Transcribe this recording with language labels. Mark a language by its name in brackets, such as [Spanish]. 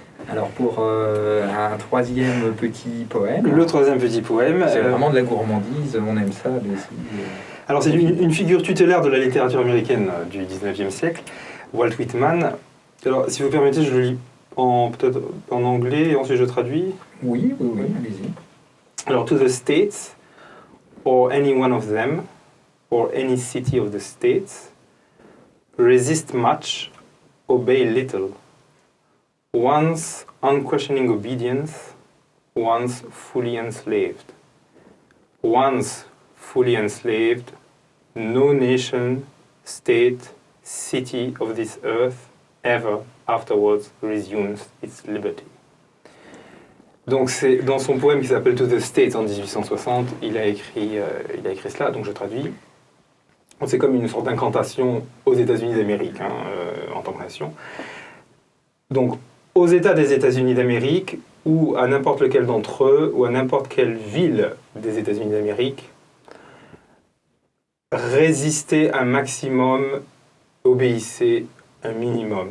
[French] Alors pour un troisième petit poème. Le troisième petit poème. C'est vraiment de la gourmandise, on aime ça aussi. Alors c'est une figure tutélaire de la littérature américaine du 19e siècle, Walt Whitman. Alors si vous permettez, je le lis peut-être en anglais et ensuite je traduis. Oui, allez-y. Alors, [English] to the states, or any one of them, or any city of the states, resist much, obey little. Once unquestioning obedience, once fully enslaved. Once fully enslaved, no nation, state, city of this earth ever afterwards resumes its liberty. [French] Donc c'est dans son poème qui s'appelle To the States en 1860, il a écrit cela, donc je traduis. C'est comme une sorte d'incantation aux États-Unis d'Amérique, en tant que nation. Donc, aux États des États-Unis d'Amérique, ou à n'importe lequel d'entre eux, ou à n'importe quelle ville des États-Unis d'Amérique, résistez un maximum, obéissez un minimum.